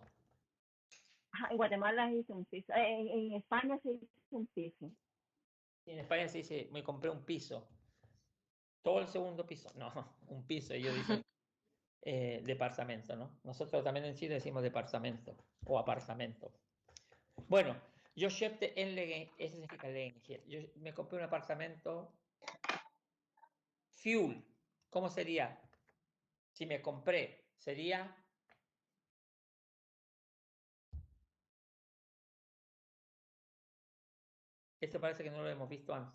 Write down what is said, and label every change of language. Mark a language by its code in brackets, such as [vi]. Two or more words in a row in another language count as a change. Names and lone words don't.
[es] Ajá, en Guatemala se dice un piso. En España se dice un piso. En España se dice, me compré un piso. Todo el segundo piso. No, un piso. Ellos dicen departamento, ¿no? Nosotros también en Chile decimos departamento o apartamento. Bueno, [sv] yo köpte en lägenhet, [es] eso significa lägenhet. Yo me compré un apartamento. Fuel, ¿cómo sería? Si me compré, sería... Esto parece que no lo hemos visto antes.